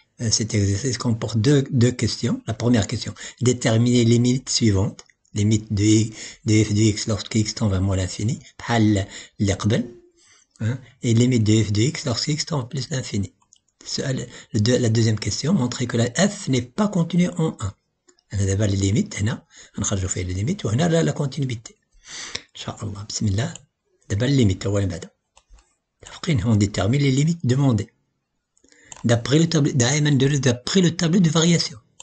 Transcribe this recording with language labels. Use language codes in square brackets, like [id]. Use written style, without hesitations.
[fr] Cet exercice comporte deux questions. La première question, déterminer les limites suivantes. Limite de f de x lorsque x tend vers moins l'infini [ar] بحال اللي قبل [fr] et limite de f de x lorsque x tend vers plus l'infini. La deuxième question, montrer que la f n'est pas continue en 1. [ar] أنا دابا لي ليميت هنا غنخرجو فيه لي ليميت وهنا لا كونتينيتي. ان شاء الله. بسم الله. دابا لي ليميت اولا بعدا متفقين. [fr] on détermine les limites demandées d'après le tableau. [ar] دائما نديرو [fr] d'après le tableau de variation.